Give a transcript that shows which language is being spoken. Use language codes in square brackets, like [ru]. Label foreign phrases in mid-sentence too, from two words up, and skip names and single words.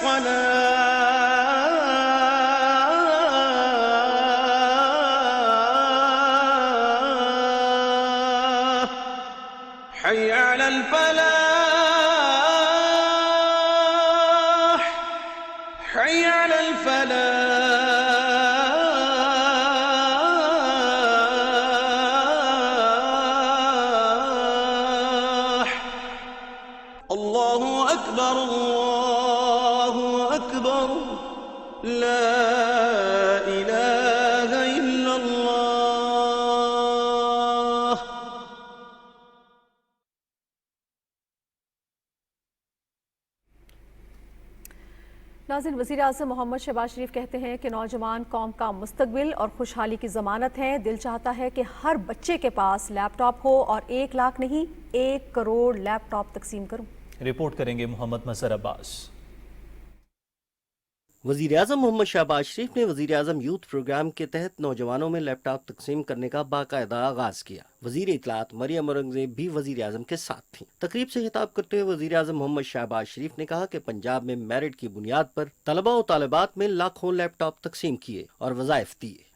[ar] صلاة، حي على الفلاح، حي على الفلاح. الله أكبر، الله أكبر، لا إله إلا الله. [ur] ناظرین، وزیر اعظم محمد شہباز شریف کہتے ہیں کہ نوجوان قوم کا مستقبل اور خوشحالی کی ضمانت ہے. دل چاہتا ہے کہ ہر بچے کے پاس لیپ ٹاپ ہو اور 1 لاکھ نہیں 1 کروڑ لیپ ٹاپ تقسیم کروں. رپورٹ کریں گے محمد مظہر عباس. وزیر اعظم محمد شہباز شریف نے وزیر اعظم یوتھ پروگرام کے تحت نوجوانوں میں لیپ ٹاپ تقسیم کرنے کا باقاعدہ آغاز کیا. وزیر اطلاعات مریم اورنگزیب بھی وزیر اعظم کے ساتھ تھیں. تقریب سے خطاب کرتے ہوئے وزیر اعظم محمد شہباز شریف نے کہا کہ پنجاب میں میرٹ کی بنیاد پر طلبہ اور طالبات میں لاکھوں لیپ ٹاپ تقسیم کیے اور وظائف دیے.